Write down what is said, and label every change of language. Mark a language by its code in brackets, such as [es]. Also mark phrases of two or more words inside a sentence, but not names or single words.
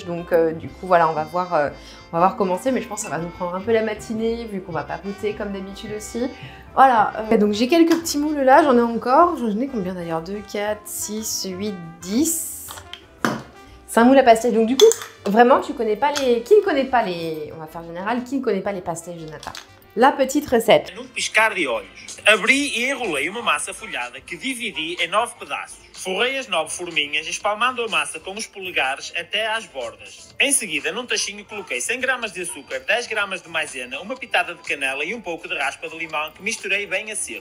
[fr] Donc, du coup, voilà, on va voir comment c'est. Mais je pense que ça va nous prendre un peu la matinée, vu qu'on va papoter comme d'habitude aussi. Voilà, donc j'ai quelques petits moules là, j'en ai encore. J'en ai combien d'ailleurs? 2, 4, 6, 8, 10. 5 moules à pastiche. Donc, du coup, vraiment, tu connais pas les... Qui ne connaît pas les... On va faire général, qui ne connaît pas les pastiches de nata? La petite recette. [pt] Num piscar de olhos, abri e enrolei uma massa folhada que dividi em 9 pedaços. Forrei as 9 forminhas, espalmando a massa com os polegares até às bordas. Em seguida, num tachinho coloquei 100 gramas de açúcar, 10 gramas de maisena, uma pitada de canela e um pouco de raspa de limão que misturei bem a seco.